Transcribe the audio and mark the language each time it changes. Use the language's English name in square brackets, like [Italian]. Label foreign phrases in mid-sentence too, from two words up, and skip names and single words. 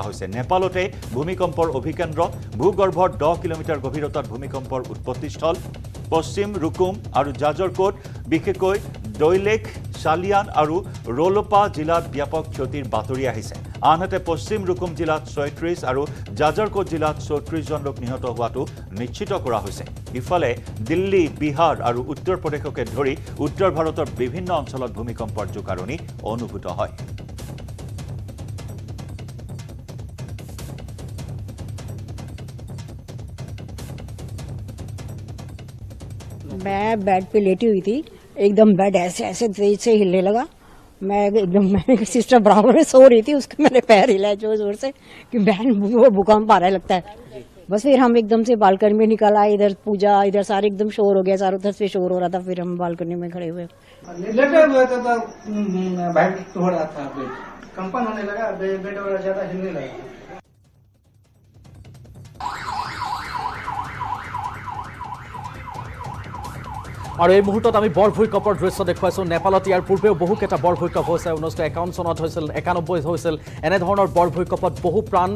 [Assamese] হৈছে নেপালতে ভূমিকম্পৰ অভিকেন্দ্ৰ ভূগৰ্ভৰ 10 কিলোমিটাৰ গভীৰতাত ভূমিকম্পৰ উৎপত্তিস্থল পশ্চিম ৰুকুম আৰু জাজাৰকোট বিশেষকৈ দৈলেখ শালিয়ান আৰু ৰোলপা জিলাত ব্যাপক ক্ষতিৰ বাতৰি আহিছে আনহাতে পশ্চিম ৰুকুম জিলাত 36 আৰু জাজাৰকোট জিলাত 34 জন লোক নিহত হোৱাটো নিশ্চিত কৰা হৈছে ইফালে দিল্লী বিহাৰ আৰু উত্তৰ প্ৰদেশকে ধৰি উত্তৰ ভাৰতৰ বিভিন্ন অঞ্চলত ভূমিকম্পৰ জোকাৰণি অনুভূত হয় [Hindi] मैं बेड पे लेटी हुई थी एकदम बेड ऐसे ऐसे तेज से हिलने लगा मैं एकदम मैंने सिस्टर बराबर में सो रही थी उसका मैंने पैर हिलाया जोर जोर से कि बहन वो भूकंप आ रहा है लगता है बस फिर हम एकदम से बालकनी में निकल आए इधर पूजा इधर सारे एकदम शोर हो गया चारों तरफ से शोर हो रहा था फिर हम बालकनी में खड़े हुए लेटे हुए थे तो बेड हो रहा था कंपन होने लगा बेड वगैरह ज्यादा हिलने लगा [Assamese] আৰু এই মুহূৰ্তত আমি বৰ ভূমিকম্পৰ দৃশ্য দেখুৱাইছো নেপালত ইয়াৰ পূৰ্বেও বহুকেইটা বৰ ভূমিকম্প হৈছে 1951 চনত হৈছিল 91 হৈছিল এনেধৰণৰ বৰ ভূমিকম্পত বহু প্ৰাণ